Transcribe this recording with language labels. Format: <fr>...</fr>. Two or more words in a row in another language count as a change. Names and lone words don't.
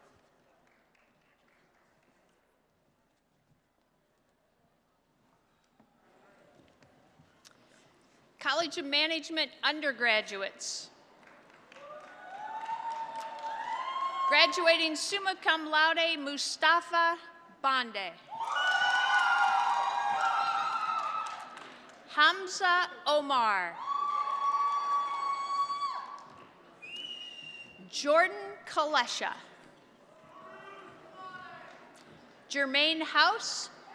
<en>College of Management undergraduates.</en> <la>Graduating summa cum laude,</la> <en>Mustafa Bande. Hamza Omar. Jordan Kalesha. Jermaine House.</en>